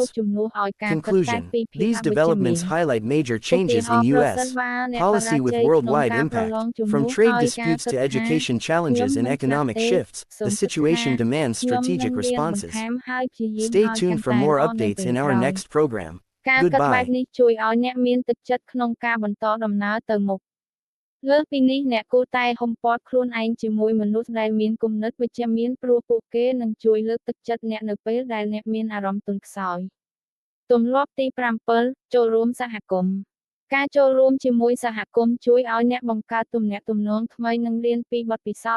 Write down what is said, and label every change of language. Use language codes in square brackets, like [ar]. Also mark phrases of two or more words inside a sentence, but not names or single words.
[en] Conclusion. These developments highlight major changes in U.S. policy with worldwide impact. From trade disputes to education challenges and economic shifts, the situation demands strategic responses. Stay tuned for more updates in our next program. [km] ការគិតបែប [en] Goodbye. [km] នេះជួយឲ្យអ្នកមានទឹកចិត្តក្នុងការបន្តដំណើរទៅមុខ លើសពីនេះអ្នកគួរតែហ៊ុមព័ទ្ធខ្លួនឯងជាមួយមនុស្សដែលមានគំនិតវិជ្ជមានព្រោះពួកគេនឹងជួយលើកទឹកចិត្តអ្នកនៅពេលដែលអ្នក មានអារម្មណ៍ទន់ខ្សោយ ទម្លាប់ទី 7 ចូលរួមសហគមន៍ ការចូលរួមជាមួយសហគមន៍ជួយឲ្យអ្នកបង្កើតទំនាក់ទំនងថ្មីនិងរៀនពីបទពិសោធន៍